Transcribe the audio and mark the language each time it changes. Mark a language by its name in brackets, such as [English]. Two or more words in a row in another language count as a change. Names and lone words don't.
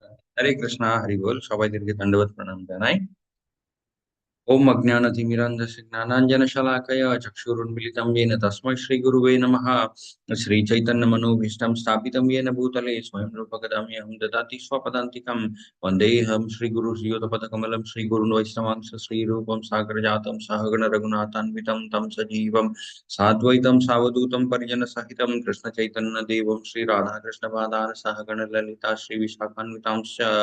[Bangla] হরে কৃষ্ণা হরি বোল সবাইদেরকে দণ্ডবত প্রণাম জানাই। [Sanskrit] ओम अज्ञानतिमिरान्धस्य ज्ञानाञ्जनशलाकया चक्षुरुन्मिलितं येन तस्मै श्रीगुरुवे नमः। श्रीचैतन्यमनोभीष्टं स्थापितं येन भूतले स्वयं रूपकदाम्यहं ददाति स्वपदान्तिकं। वन्देऽहं श्रीगुरुश्रीयुतपदकमलं श्रीगुरुन् वैष्णवांश श्रीरूपं सागरजातं सहगण रघुनाथान्वितं तं सजीवं साद्वैतं सावधूतं परिजनसहितं कृष्णचैतन्यदेवं श्रीराधाकृष्णपादान् सहगण ललिता श्रीविशाखान्वितांश्च।